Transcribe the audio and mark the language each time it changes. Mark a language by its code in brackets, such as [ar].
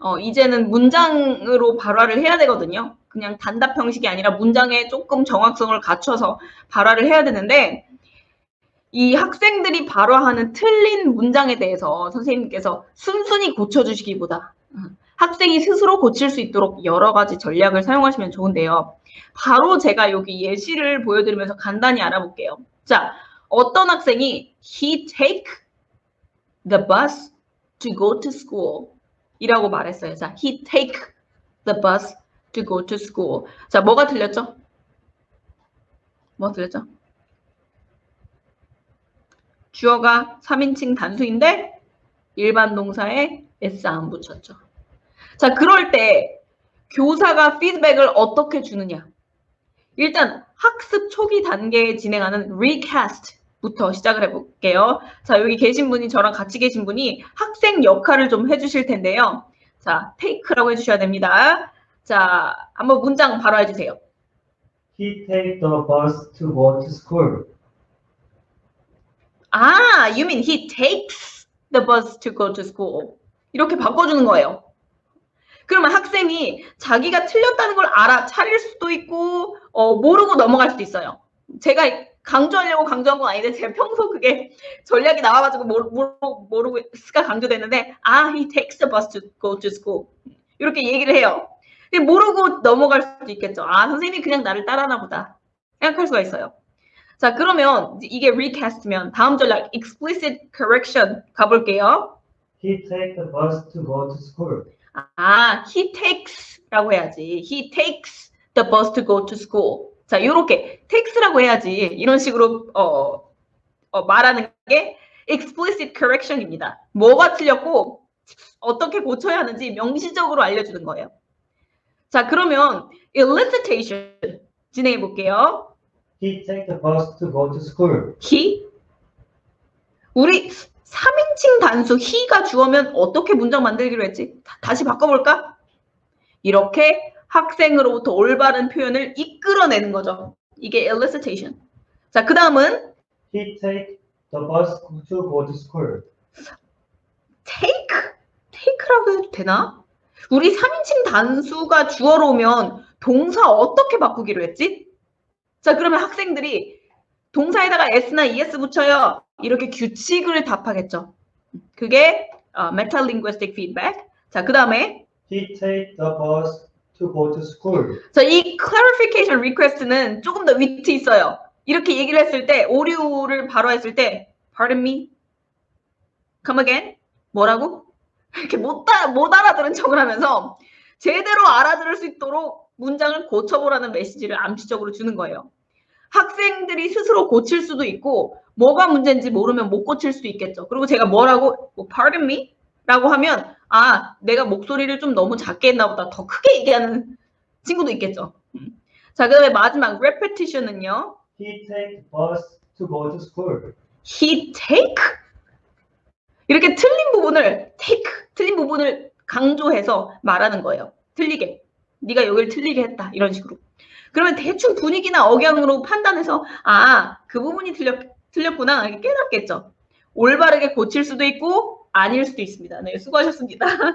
[ko] 이제는 문장으로 발화를 해야 되거든요. 그냥 단답 형식이 아니라 문장에 조금 정확성을 갖춰서 발화를 해야 되는데 이 학생들이 발화하는 틀린 문장에 대해서 선생님께서 순순히 고쳐주시기보다 학생이 스스로 고칠 수 있도록 여러 가지 전략을 사용하시면 좋은데요. 바로 제가 여기 예시를 보여드리면서 간단히 알아볼게요. 자, 어떤 학생이 [en] he take the bus to go to school [ko] 이라고 말했어요. [en] 자, he take the bus to go to school. [ko] 자, 뭐가 틀렸죠? 뭐 틀렸죠? 주어가 3인칭 단수인데 일반 동사에 s 안 붙였죠. 자, 그럴 때 교사가 피드백을 어떻게 주느냐? 일단 학습 초기 단계에 진행하는 recast부터 시작을 해볼게요. 자, 여기 계신 분이 저랑 같이 계신 분이 학생 역할을 좀 해주실 텐데요. 자, take라고 해주셔야 됩니다. 자, 한번 문장 바로 해주세요. [en] He take the bus to go to school. 아, you mean he takes the bus to go to school. [ko] 이렇게 바꿔주는 거예요. 그러면 학생이 자기가 틀렸다는 걸 알아차릴 수도 있고 모르고 넘어갈 수도 있어요. 제가 강조하려고 강조한 건 아닌데 제가 평소 그게 전략이 나와가지고 모르고 S가 강조됐는데 [en] he takes the bus to go to school. [ko] 이렇게 얘기를 해요. 모르고 넘어갈 수도 있겠죠. 선생님이 그냥 나를 따라하나 보다 생각할 수가 있어요. 자, 그러면 이게 recast면 다음 전략 explicit correction 가볼게요. [en] He take the bus to go to school. [ko] he takes라고 해야지. [en] He takes the bus to go to school. [ko] 자, 요렇게 takes라고 해야지. 이런 식으로 말하는 게 explicit correction입니다. 뭐가 틀렸고 어떻게 고쳐야 하는지 명시적으로 알려주는 거예요. 자, 그러면 elicitation 진행해 볼게요. [en] He take the bus to go to school. he? [ko] 우리 3인칭 단수 he가 주어면 어떻게 문장 만들기로 했지? 다시 바꿔볼까? 이렇게 학생으로부터 올바른 표현을 이끌어내는 거죠. 이게 elicitation. 자, 그 다음은 [en] He take the bus to go to school. [ko] take라고 해도 되나? 우리 3인칭 단수가 주어로 오면 동사 어떻게 바꾸기로 했지? 자, 그러면 학생들이 동사에다가 s나 es 붙여요. 이렇게 규칙을 답하겠죠. 그게 metalinguistic feedback. 자, 그 다음에 [en] He take the bus to go to school. [ko] 자, 이 clarification request는 조금 더 위트 있어요. 이렇게 얘기를 했을 때 오류를 발화했을 때 [en] pardon me? come again? 뭐라고? [ko] 이렇게 못 알아들은 척을 하면서 제대로 알아들을 수 있도록 문장을 고쳐보라는 메시지를 암시적으로 주는 거예요. 학생들이 스스로 고칠 수도 있고 뭐가 문제인지 모르면 못 고칠 수도 있겠죠. 그리고 제가 뭐라고 [en] pardon me? [ko] 라고 하면 내가 목소리를 좀 너무 작게 했나 보다 더 크게 얘기하는 친구도 있겠죠. 자, 그 다음에 마지막 repetition은요. [en] He take the bus to go to school. he take? [ko] 이렇게 틀린 부분을 강조해서 말하는 거예요. 틀리게. 네가 여기를 틀리게 했다. 이런 식으로. 그러면 대충 분위기나 억양으로 판단해서 그 부분이 틀렸구나 이렇게 깨닫겠죠. 올바르게 고칠 수도 있고 아닐 수도 있습니다. 네, 수고하셨습니다.